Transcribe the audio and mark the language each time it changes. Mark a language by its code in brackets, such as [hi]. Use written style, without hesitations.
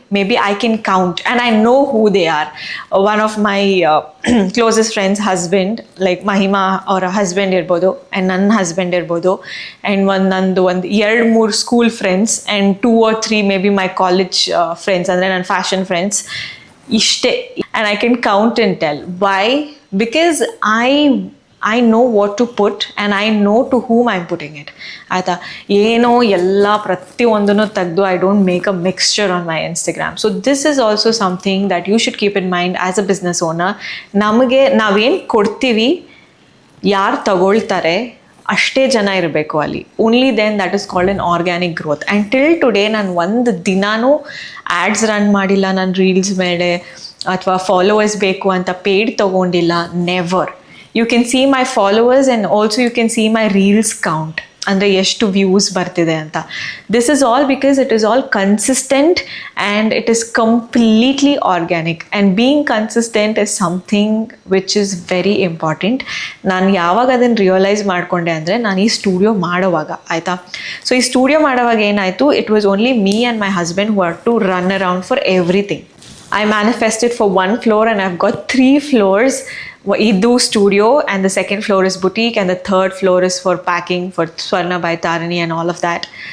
[en] Maybe I can count and I know who they are. One of my closest friends husband, like Mahima [kn] ಅವರ husband ಇರ್ಬೋದು [en] and [kn] ನನ್ನ husband ಇರ್ಬೋದು, [en] and ನಂದು 2-3 school friends and 2 or 3 maybe my college friends, [kn] ಅಂದರೆ ನನ್ನ fashion friends, ಇಷ್ಟೇ. [en] And I can count and tell. Why? Because I know what to put and I know to whom I'm putting it. [kn] ಆಯಿತಾ, ಏನೋ ಎಲ್ಲ ಪ್ರತಿಯೊಂದನ್ನು ತೆಗೆದು [en] I don't make a mixture on my Instagram. So this is also something that you should keep in mind as a business owner. [kn] ನಮಗೆ ನಾವೇನು ಕೊಡ್ತೀವಿ, ಯಾರು ತಗೊಳ್ತಾರೆ ಅಷ್ಟೇ ಜನ ಇರಬೇಕು ಅಲ್ಲಿ. [en] Only then that is called an organic growth. And till today [kn] ನಾನು ಒಂದು ದಿನಾನೂ ಆ್ಯಡ್ಸ್ ರನ್ ಮಾಡಿಲ್ಲ ನನ್ನ ರೀಲ್ಸ್ ಮೇಲೆ, ಅಥವಾ ಫಾಲೋವರ್ಸ್ ಬೇಕು ಅಂತ paid ತೊಗೊಂಡಿಲ್ಲ, never. [en] You can see my followers and also you can see my reels count. [kn] ಅಂದರೆ ಎಷ್ಟು ವ್ಯೂಸ್ ಬರ್ತಿದೆ ಅಂತ. [en] This is all because it is all consistent and it is completely organic. And being consistent is something which is very important. [kn] ನಾನು ಯಾವಾಗ ಅದನ್ನು realise ಮಾಡಿಕೊಂಡೆ ಅಂದರೆ ನಾನು ಈ ಸ್ಟುಡಿಯೋ ಮಾಡೋವಾಗ, ಆಯಿತಾ. ಸೊ ಈ ಸ್ಟುಡಿಯೋ ಮಾಡೋವಾಗ ಏನಾಯಿತು, [en] It was only me and my husband who are to run around for everything. I manifested for 1 floor and I've got 3 floors. Idu studio, and the second floor is boutique, and the third floor is for packing for Swarna by Tarini and all of that.